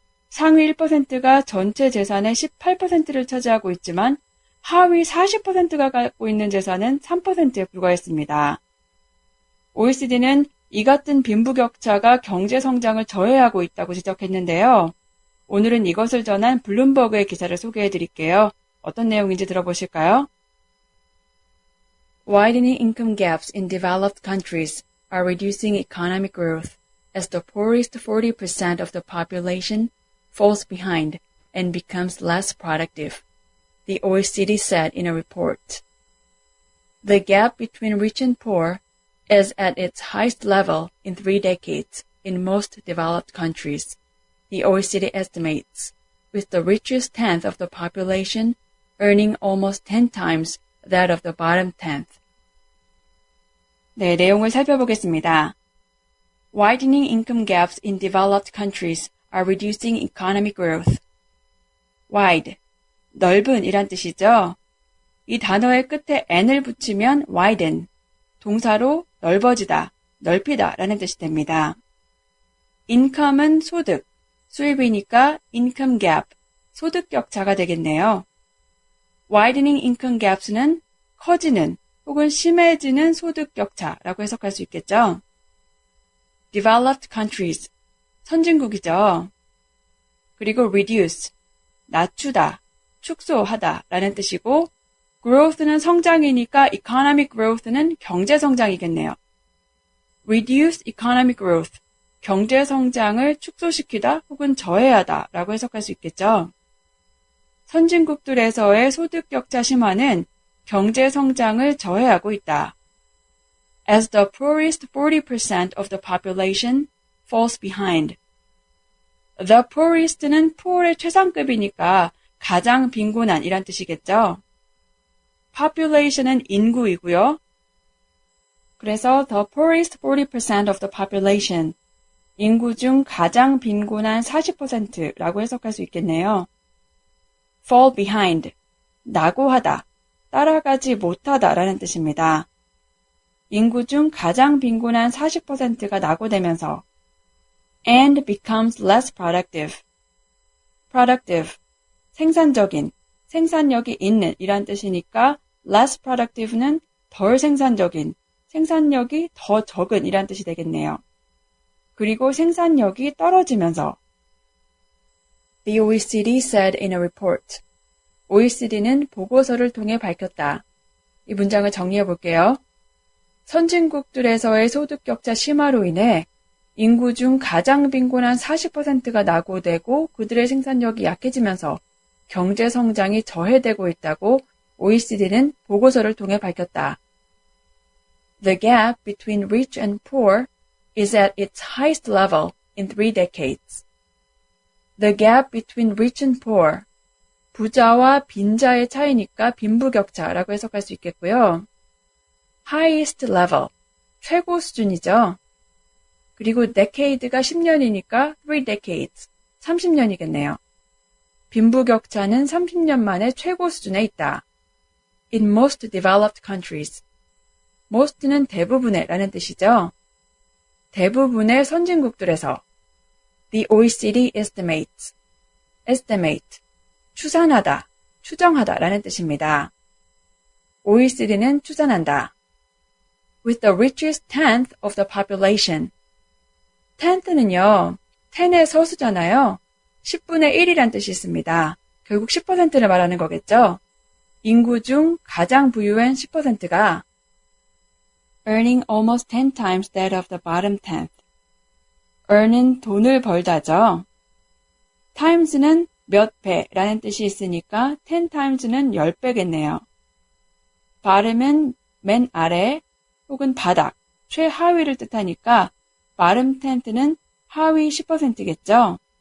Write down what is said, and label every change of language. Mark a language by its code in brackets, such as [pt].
[ko] 상위 1%가 전체 재산의 18%를 차지하고 있지만 하위 40%가 갖고 있는 재산은 3%에 불과했습니다. OECD는 이 같은 빈부격차가 경제 성장을 저해하고 있다고 지적했는데요. 오늘은 이것을 전한 블룸버그의 기사를 소개해 드릴게요. 어떤 내용인지 들어보실까요? [en] Widening income gaps in developed countries are reducing economic growth as the poorest 40% of the population falls behind and becomes less productive, the OECD said in a report. The gap between rich and poor is at its highest level in 3 decades in most developed countries, the OECD estimates, with the richest tenth of the population earning almost 10 times that of the bottom tenth. [ko] 네, 내용을 살펴보겠습니다. [en] Widening income gaps in developed countries are reducing economic growth. [ko] wide, 넓은 이란 뜻이죠. 이 단어의 끝에 n을 붙이면 widen, 동사로 넓어지다, 넓히다 라는 뜻이 됩니다. income은 소득, 수입이니까 income gap, 소득 격차가 되겠네요. widening income gaps는 커지는 혹은 심해지는 소득 격차라고 해석할 수 있겠죠. developed countries, 선진국이죠. 그리고 reduce, 낮추다, 축소하다 라는 뜻이고 growth는 성장이니까 economic growth는 경제 성장이겠네요. reduce economic growth, 경제 성장을 축소시키다 혹은 저해하다 라고 해석할 수 있겠죠. 선진국들에서의 소득 격차 심화는 경제 성장을 저해하고 있다. [en] As the poorest 40% of the population falls behind. [ko] The poorest는 poor의 최상급이니까 가장 빈곤한 이란 뜻이겠죠. population은 인구이고요. 그래서 [en] the poorest 40% of the population, [ko] 인구 중 가장 빈곤한 40%라고 해석할 수 있겠네요. fall behind, 낙오하다, 따라가지 못하다 라는 뜻입니다. 인구 중 가장 빈곤한 40%가 낙오되면서 [en] and becomes less productive. [ko] productive, 생산적인, 생산력이 있는 이란 뜻이니까 less productive는 덜 생산적인, 생산력이 더 적은 이란 뜻이 되겠네요. 그리고 생산력이 떨어지면서 [en] The OECD said in a report. [ko] OECD는 보고서를 통해 밝혔다. 이 문장을 정리해 볼게요. 선진국들에서의 소득 격차 심화로 인해 인구 중 가장 빈곤한 40%가 낙오되고 그들의 생산력이 약해지면서 경제 성장이 저해되고 있다고 OECD는 보고서를 통해 밝혔다. [en] The gap between rich and poor is at its highest level in 3 decades. [ko] The gap between rich and poor, 부자와 빈자의 차이니까 빈부격차라고 해석할 수 있겠고요. highest level, 최고 수준이죠. 그리고 decade가 10년이니까 3 decades, 30년이겠네요. 빈부격차는 30년 만에 최고 수준에 있다. [en] In most developed countries. [ko] most는 대부분의 라는 뜻이죠. 대부분의 선진국들에서 [en] The OECD estimates. [ko] estimate, 추산하다, 추정하다 라는 뜻입니다. OECD는 추산한다. [en] with the richest tenth of the population. [ko] tenth는요, 10의 서수잖아요. 10분의 1이란 뜻이 있습니다. 결국 10%를 말하는 거겠죠? 인구 중 가장 부유한 10%가 [en] earning almost 10 times that of the bottom tenth. [ko] earn은 돈을 벌다죠. times는 몇 배라는 뜻이 있으니까 10 times는 10배겠네요. bottom은 맨 아래 혹은 바닥, 최하위를 뜻하니까 bottom tenth는 하위 10%겠죠.